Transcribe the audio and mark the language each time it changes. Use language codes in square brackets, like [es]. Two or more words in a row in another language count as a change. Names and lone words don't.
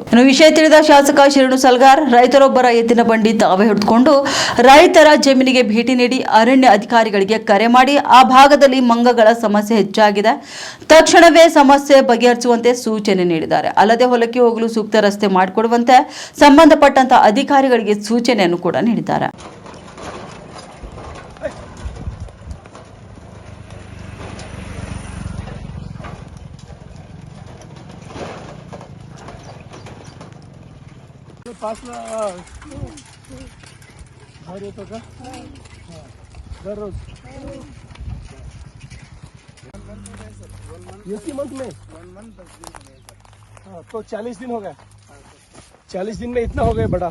[kn] ಇನ್ನು ವಿಷಯ ತಿಳಿದ ಶಾಸಕ ಶರಣು ಸಲಗಾರ್ ರೈತರೊಬ್ಬರ ಎತ್ತಿನ ಬಂಡಿ ತಾವೇ ಹಿಡಿದುಕೊಂಡು ರೈತರ ಜಮೀನಿಗೆ ಭೇಟಿ ನೀಡಿ ಅರಣ್ಯ ಅಧಿಕಾರಿಗಳಿಗೆ ಕರೆ ಮಾಡಿ ಆ ಭಾಗದಲ್ಲಿ ಮಂಗಗಳ ಸಮಸ್ಯೆ ಹೆಚ್ಚಾಗಿದೆ, ತಕ್ಷಣವೇ ಸಮಸ್ಯೆ ಬಗೆಹರಿಸುವಂತೆ ಸೂಚನೆ ನೀಡಿದ್ದಾರೆ. ಅಲ್ಲದೆ ಹೊಲಕ್ಕೆ ಹೋಗಲು ಸೂಕ್ತ ರಸ್ತೆ ಮಾಡಿಕೊಡುವಂತೆ ಸಂಬಂಧಪಟ್ಟಂತ ಅಧಿಕಾರಿಗಳಿಗೆ ಸೂಚನೆಯನ್ನು ಕೂಡ ನೀಡಿದ್ದಾರೆ. [mr] घर येतो का दररोज [hi] इसी मंथ में 1 month हाँ तो 40 दिन हो गया 40 दिन में इतना हो गया बड़ा